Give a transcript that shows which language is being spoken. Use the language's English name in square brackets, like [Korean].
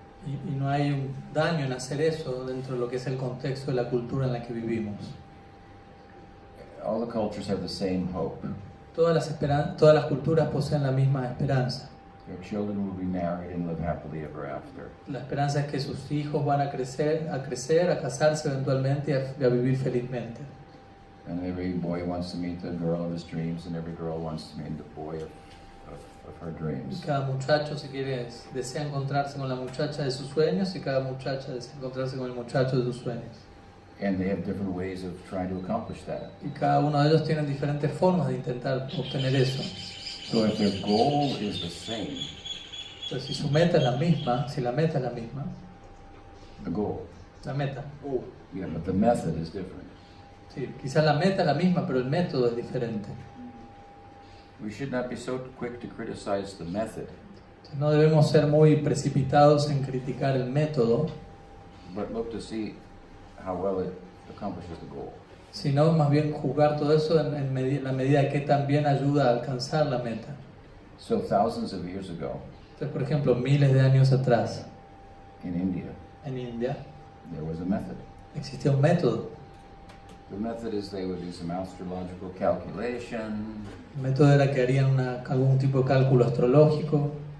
[Spanish] y no hay un daño en hacer eso dentro de lo que es el contexto de la cultura en la que vivimos. [English] All the cultures have the same hope. [Spanish] Todas las culturas poseen la misma esperanza. [English] Their children will be married and live happily ever after. [Spanish] La esperanza es que sus hijos van a crecer, a casarse eventualmente y a vivir felizmente. [English] And every boy wants to meet the girl of his dreams, and every girl wants to meet the boy of her [Spanish] Y [English] dreams. [Spanish] cada muchacho desea encontrarse con la muchacha de sus sueños, y cada muchacha desea encontrarse con el muchacho de sus sueños. [English] And they have different ways of trying to accomplish that. [Spanish] Y cada uno de ellos tiene diferentes formas de intentar obtener eso. [English] So if their goal is the same, [Spanish] Entonces, si su meta es la misma, si la meta es la misma, [English] the goal, [Spanish] la meta, [English] yeah, but the method is different. [Spanish] sí, quizás la meta es la misma, pero el método es diferente. [English] We should not be so quick to criticize the method, [Spanish] Entonces, no debemos ser muy precipitados en criticar el método, [English] but look to see how well it accomplishes the goal. [Spanish] sino más bien juzgar todo eso en la medida que también ayuda a alcanzar la meta. [English] So thousands of years ago [Spanish] Entonces, por ejemplo, miles de años atrás, [English] in India, [Spanish] en India, [English] there was a method. [Spanish] existía un método. [English] The method is they would do some astrological calculation [Spanish] El método era que harían algún tipo de cálculo astrológico